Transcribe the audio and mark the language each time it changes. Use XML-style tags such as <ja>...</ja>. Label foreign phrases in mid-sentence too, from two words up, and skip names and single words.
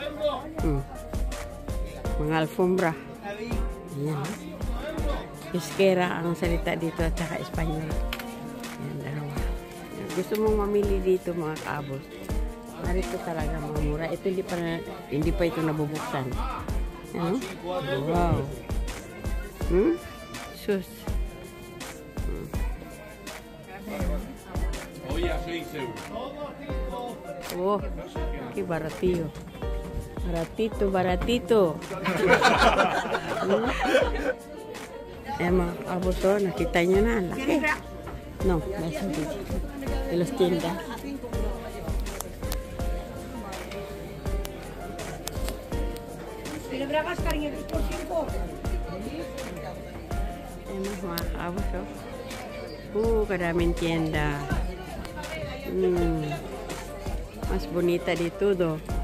<tl>Mga alfombra. Ayan. Iskera ang salita dito at saka Espanyol. Ayan, dalawa. Ayan. Gusto mong mamili dito mga kabos. Narito talaga mga mura. Ito hindi pa ito nabubuksan. Ano? Wow. Sus.</tl> <es>Oh, qué baratillo. Baratito.</es> <tl>Ayan mga kabos, nakita nyo na. Laki. No, nasa dito.</tl> <es>De los tiendas.</es> <tl>Ayan mga kabos, karaming tienda.</tl> <es>Mas bonita</es> <tl>dito do.</tl>